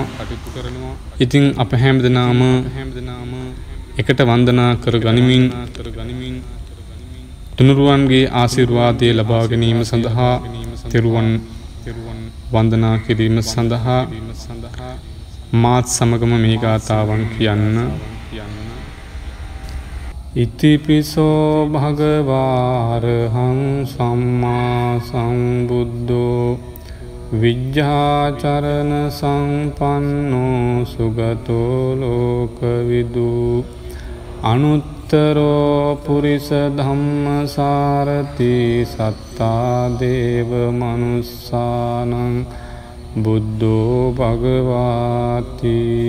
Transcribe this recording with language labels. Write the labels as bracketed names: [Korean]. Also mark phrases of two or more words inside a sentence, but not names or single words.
[Sinhala] ඉතින් අප හැම දෙනාම එකට වන්දනා කර ගනිමින් තුනුරුවන්ගේ ආශිර්වාදය ලබා ගැනීම සඳහා තෙරුවන් වන්දනා කිරීම සඳහා මාත් සමගම මේ ගාථාවන් කියන්න. [Pali] ඉතිපිසෝ භගවාරහං සම්මා සම්බුද්ධෝ විජ්ජාචරණ සම්පන්නෝ සුගතෝ ලෝකවිදු අනුත්තරෝ පුරිස ධම්මසාරති සත්තා දේව මනුස්සානං බුද්ධෝ භගවාති